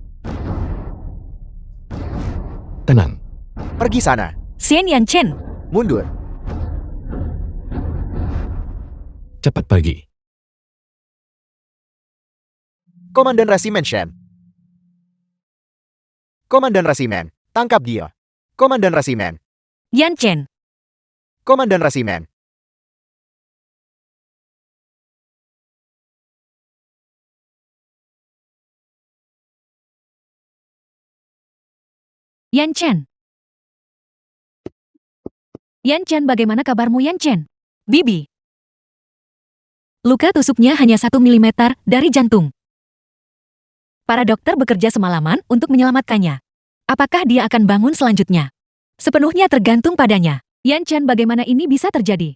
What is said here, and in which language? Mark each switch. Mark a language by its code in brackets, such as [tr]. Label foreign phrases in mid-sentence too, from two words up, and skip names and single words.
[id] Tenang. Pergi sana. Shen Yanchen. Mundur. Cepat pergi. Komandan Resimen Shen. Komandan Resimen, tangkap dia. Komandan Resimen. Yanchen. Komandan Resimen. Yanchen. Yanchen, bagaimana kabarmu Yanchen? Bibi. Luka tusuknya hanya 1 mm dari jantung. Para dokter bekerja semalaman untuk menyelamatkannya. Apakah dia akan bangun selanjutnya? Sepenuhnya tergantung padanya. Yanchen, bagaimana ini bisa terjadi?